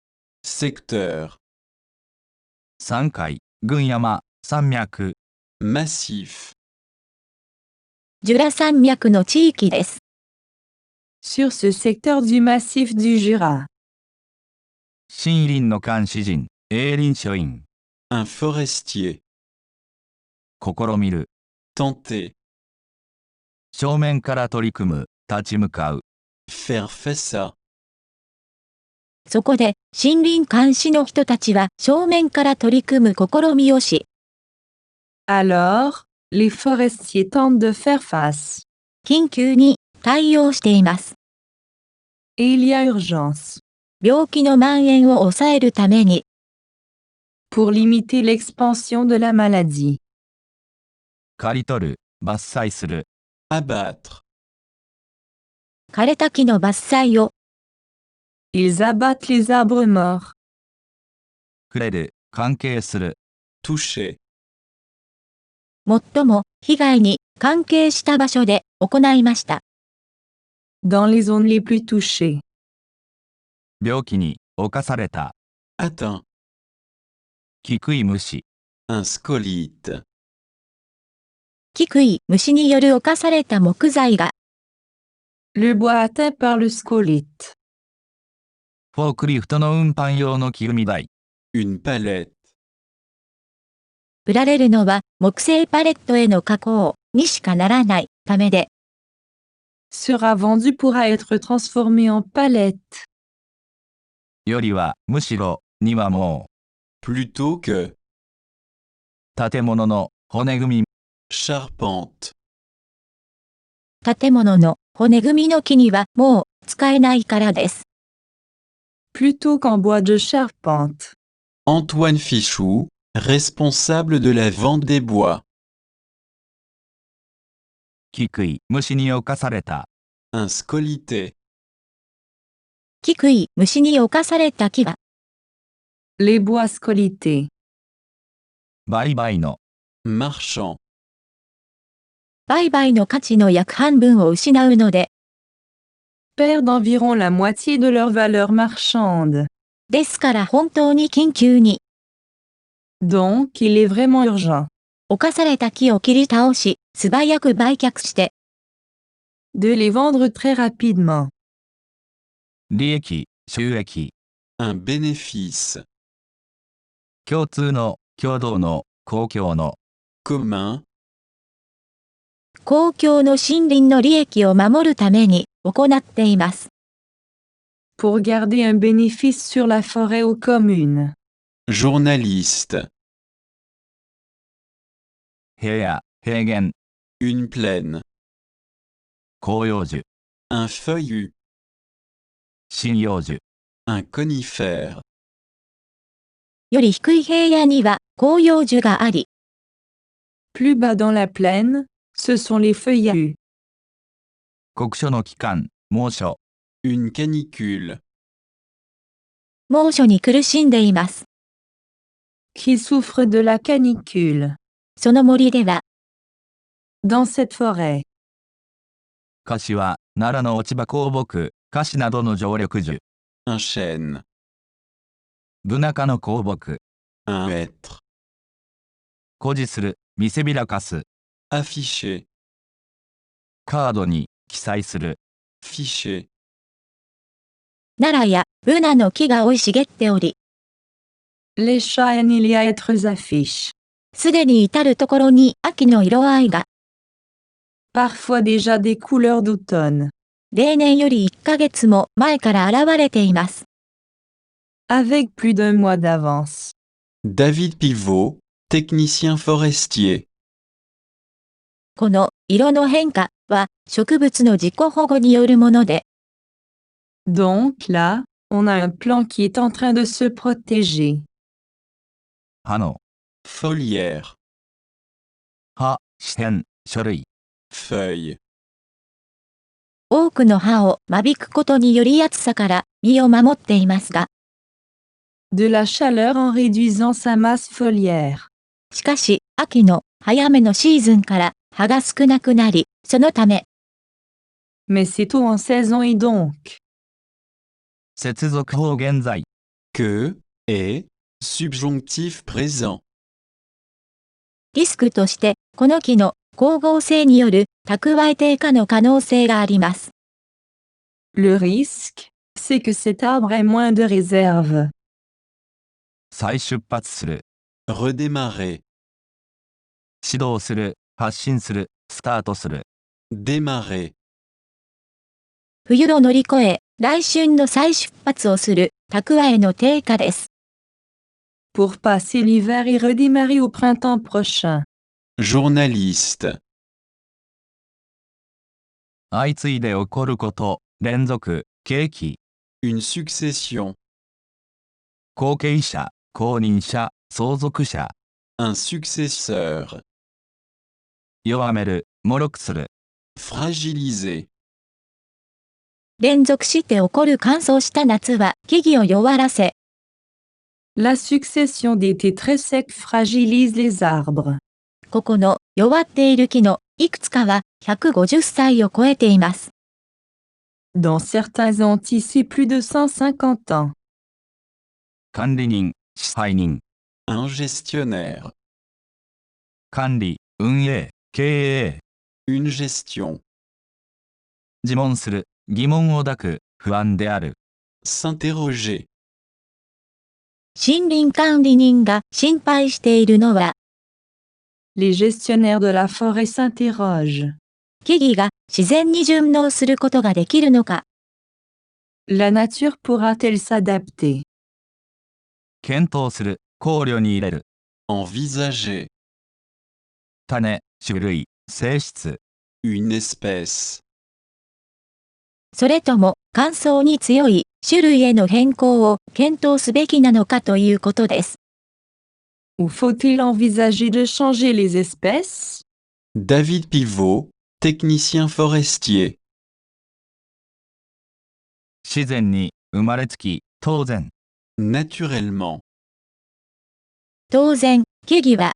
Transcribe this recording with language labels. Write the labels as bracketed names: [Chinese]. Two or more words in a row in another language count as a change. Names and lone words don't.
[French] secteur, [Japanese] 山海、群山、山脈。 [French] massif, [Japanese] ジュラ山脈の地域です。 [French] Sur ce secteur du massif du Jura. [Japanese] 森林の監視人、営林署員。 [French] un forestier, [Japanese] 試みる。 [French] tenter, [Japanese] 正面から取り組む、立ち向かう。 [French] faire face à, [Japanese] そこで森林監視の人たちは正面から取り組む試みをし、 [French] Alors, les forestiers tentent de faire face. [Japanese] 緊急に対応しています。 [French] Et il y a urgence. [Japanese] 病気の蔓延を抑えるために、 [French] Pour limiter l'expansion de la maladie. [Japanese] 刈り取る、伐採する。 [French] abattre, [Japanese] 枯れた木の伐採を、 [French] Ils abattent les arbres morts. [Japanese] 触れる、関係する。 [French] toucher, [Japanese] 最も被害に関係した場所で行いました。 [French] Dans les zones les plus touchées. [Japanese] 病気に侵された。 [French] atteint, [Japanese] 菊井虫。 [French] un scolite, [Japanese] 菊井虫による侵された木材が、 [French] Le bois atteint par le scolite. [Japanese] フォークリフトの運搬用の木組み台。 [French] une palette, [Japanese] 売られるのは木製パレットへの加工にしかならないためで、 [French] Sera vendu pourra être transformé en palette. [Japanese] よりは、むしろ、にはも [French] plutôt que, [Japanese] う。建物の骨組み。 [French] charpente, [Japanese] 建物の骨組みの木にはもう使えないからです。 [French] Plutôt qu'en bois de charpente. Antoine Fichou, responsable de la vente des bois, [Japanese] 菊井虫に侵された。 [French] un scolité, [Japanese] 菊井虫に侵された木は、 [French] Les bois scolités. [Japanese] 売買の。 [French] marchand, [Japanese] 売買の価値の約半分を失うので、 [French] Perdent environ la moitié de leur valeur marchande. [Japanese] ですから本当に緊急に、 [French] Donc, il est vraiment urgent. [Japanese] 侵された木を切り倒し、素早く売却して、 [French] De les vendre très rapidement. [Japanese] 利益、収益。 [French] un bénéfice, [Japanese] 共通の、共同の、公共の。 [French] commun, [Japanese] 公共の森林の利益を守るために行っています。 [French] Pour garder un bénéfice sur la forêt aux communes. journaliste, [Japanese] 平野、平原、 [French] une plaine, [Japanese] 広葉樹、 [French] un feuillu, [Japanese] 針葉樹。 [French] un conifère, [Japanese] より低い平野には広葉樹があり、 [French] Plus bas dans la plaine, ce sont les feuillus. [Japanese] 酷暑の期間、猛暑。 [French] une canicule, [Japanese] 猛暑に苦しんでいます。 [French] Qui souffrent de la canicule. [Japanese] その森では、 [French] Dans cette forêt. [Japanese] 柏、奈良の落ち葉香木、樫などの常緑樹。 [French] un chêne, [Japanese] ブナ科の香木。 [French] un hêtre, [Japanese] 誇示する、見せびらかす。 [French] afficher, [Japanese] カードに、記載する。 [French] ficher, [Japanese] 奈良やブナの木が生い茂っており、 [French] Les chats et il y a être affiches. [Japanese] すでに至るところに秋の色合いが、 [French] Parfois déjà des couleurs d'automne. [Japanese] 例年より1ヶ月も前から現れています。 [French] Avec plus d'un mois d'avance. David Pivot, technicien forestier. [Japanese] この色の変化は植物の自己保護によるもので、 [French] Donc là, on a un plant qui est en train de se protéger. [Japanese] 葉の、 [French] Foliaire, [Japanese] 葉、視点、書類。 [French] feuille, [Japanese] 多くの葉を間引くことにより暑さから身を守っていますが、 [French] De la chaleur en réduisant sa masse foliaire. [Japanese] しかし秋の早めのシーズンから葉が少なくなり、そのため、 [French] Mais c'est tôt en saison et donc. [Japanese] 接続法現在。 [French] que, est, subjonctif présent. [Japanese] リスクとしてこの木の光合成による蓄え低下の可能性があります。 [French] Le risque, c'est que cet arbre ait moins de réserve. [Japanese] 再出発する。 [French] Redémarrer, [Japanese] 始動する、発進する、スタートする。 [French] démarrer, [Japanese] 冬を乗り越え、来春の再出発をする蓄えの低下です。 [French] Pour passer l'hiver et redémarrer au printemps prochain. journaliste, [Japanese] 相次いで起こること、連続、契機。 [French] une succession, [Japanese] 後継者、後任者、相続者。 [French] un successeur, [Japanese] 弱める、脆くする。 [French] fragiliser, [Japanese] 連続して起こる乾燥した夏は木々を弱らせ、 [French] La succession d'étés très secs fragilise les arbres. [Japanese] ここの弱っている木のいくつかは150歳を超えています。 [French] Dans certains Antilles, c'est plus de 150 ans. [Japanese] 管理人、支配人。 [French] un gestionnaire, [Japanese] 管理、運営、経営。 [French] une gestion, [Japanese] 自問する、疑問を抱く、不安である。 [French] s'interroger, [Japanese] 森林管理人が心配しているのは、 [French] Les gestionnaires de la forêt s'interrogent. [Japanese] 木々が自然に順応することができるのか、 [French] La nature pourra-t-elle s'adapter? [Japanese] 検討する、考慮に入れる。 [French] envisager, [Japanese] 種、種類、性質。 [French] une espèce, [Japanese] それとも乾燥に強い種類への変更を検討すべきなのかということです。 [French] Ou faut-il envisager de changer les espèces? David Pivot, technicien forestier. [Japanese] 自然に、生まれつき、当然。 [French] Naturellement, [Japanese] 当然、木々は